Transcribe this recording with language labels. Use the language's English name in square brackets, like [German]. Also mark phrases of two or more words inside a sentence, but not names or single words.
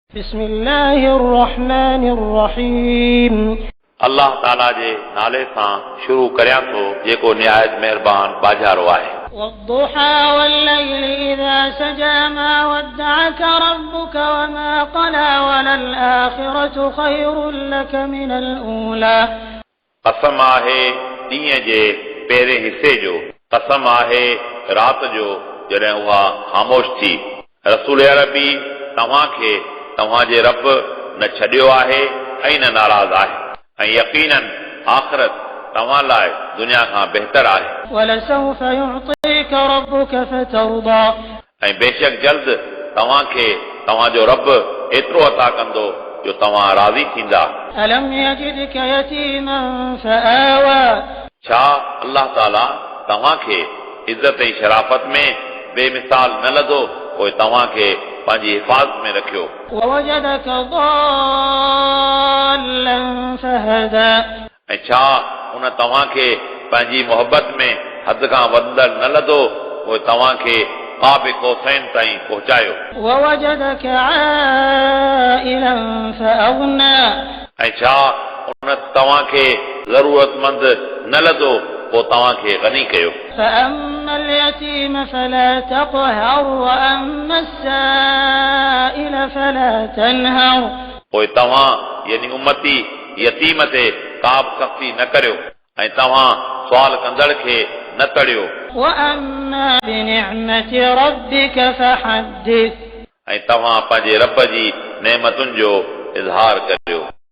[Arabic] بسم الله الرحمن الرحيم [Sindhi] अल्लाह ताला जे नाले सां शुरू करियां थो जेको निहायत मेहरबान बाजारो आहे। [Arabic] والضحى والليل إذا سجى ما ودعك ربك وما قلى وللآخرة خير لك من الأولى [Sindhi] कसम आहे ॾींहं जे पहिरें हिसे जो, कसम आहे राति जो जॾहिं उहा ख़ामोश थी। रसूल अरबी तव्हांखे तव्हांजे रब न छॾियो आहे ऐं न नाराज़ आहे ऐं यकीनन आख़िरत तव्हां लाइ दुनिया खां बहितर आहे। [Arabic] ولسوف يعطيك ربك فترضى [Sindhi] ऐं बेशक जल्द तव्हांखे तव्हांजो रब एतिरो अता कंदो जो तव्हां राज़ी थींदा। [Arabic] ألم يجدك يتيما فآوى [Sindhi] छा अल्लाह ताला तव्हांखे इज़त ऐं शराफ़त में बेमिसाल न लधो पोइ तव्हांखे पंहिंजी हिफ़ाज़त में रखियो। [Arabic] ووجدك ضالا فهدى [Sindhi] ऐं छा उन तव्हांखे पंहिंजी मोहबत में हद खां वधंदड़ न लधो पोइ तव्हांखे [Arabic] قاب قوسين [Sindhi] ताईं पहुचायो। [Arabic] ووجدك عائلا فأغنى [Sindhi] ऐं छा उन तव्हांखे ज़रूरतमंद न लधो पोइ तव्हांखे गनी कयो। [Arabic] فأما اليتيم فلا تقهر وأما السائل فلا تنهر [Sindhi] पोइ तव्हां यानी उम्मती यतीम ते का बि सख़्ती न करियो ऐं तव्हां सुवाल कंदड़ खे न तड़ियो। [Arabic] وأما بنعمة ربك فحدث [Sindhi] ऐं तव्हां पंहिंजे रब जी नेमतुनि जो इज़हार करियो।